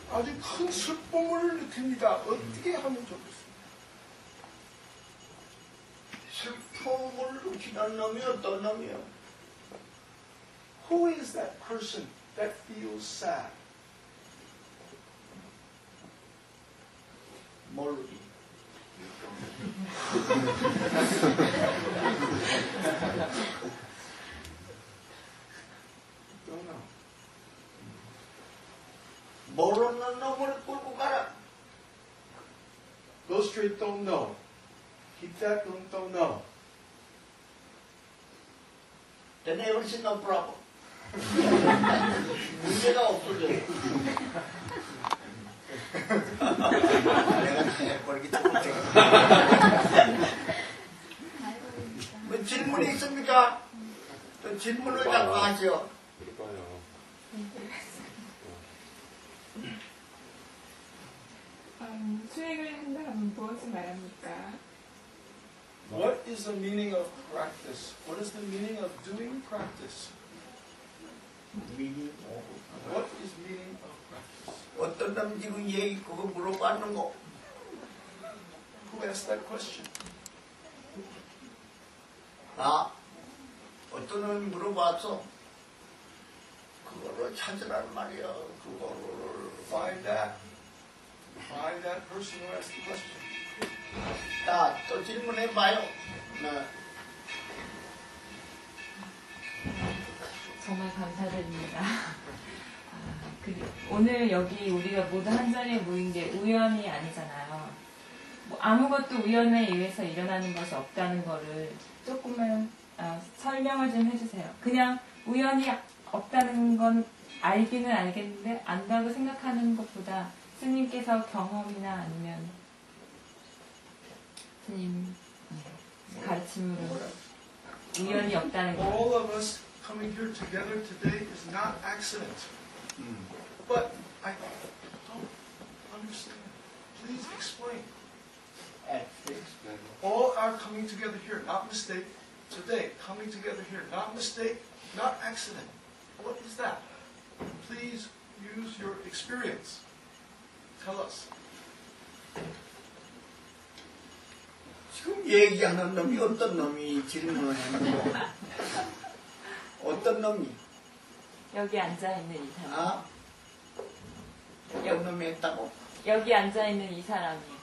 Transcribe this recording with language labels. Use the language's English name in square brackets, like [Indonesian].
[Korean] 아주 큰 슬픔을 느낍니다. 어떻게 하면 좋겠어요? 슬픔을 느끼는 놈이 어떤 놈이요? [English] Who is that person that feels sad? [Korean] 모르기. [English] Don't know. [Korean] 모르는 놈을 끌고 가라. [English] Go straight, don't know. Keep that, don't know. Then everything no problem. [Korean] 문제가 없어져. 내가 해버리기 때문에. 뭐 질문이 있습니까? 또 질문을 자꾸 하죠. 그럴까요? 수행을 한다면 무엇을 말합니까? [English] What is the meaning of practice? What is the meaning of doing practice? What is meaning of practice? [Korean] 어떤 놈 지금 얘기 그거 물어봤는 거. [English] Who asked that question? [Korean] 어떤 놈이 물어봤어. 그거를 찾으란 말이야. 그거를. [English] Find that person who asked the question. [Korean] 자, 또 질문해봐요. 네. 정말 감사드립니다. 오늘 여기 우리가 모두 한 자리에 모인 게 우연이 아니잖아요. 뭐 아무것도 우연에 의해서 일어나는 것이 없다는 거를 조금만 설명을 좀 해주세요. 그냥 우연이 없다는 건 알기는 알겠는데 안다고 생각하는 것보다 스님께서 경험이나 아니면 스님 가르침으로 우연이 없다는 거. [English] All of us coming here together today is not accident. But I don't understand. Please explain. All our coming together here, not mistake. Today, coming together here, not mistake, not accident. What is that? Please use your experience. Tell us. [Korean] 지금 얘기하는 놈이 어떤 놈이 질문을 했는 거? 어떤 놈이? 여기 앉아있는 이 사람. 어떤 놈이 했다고? 여기 앉아있는 이 사람이.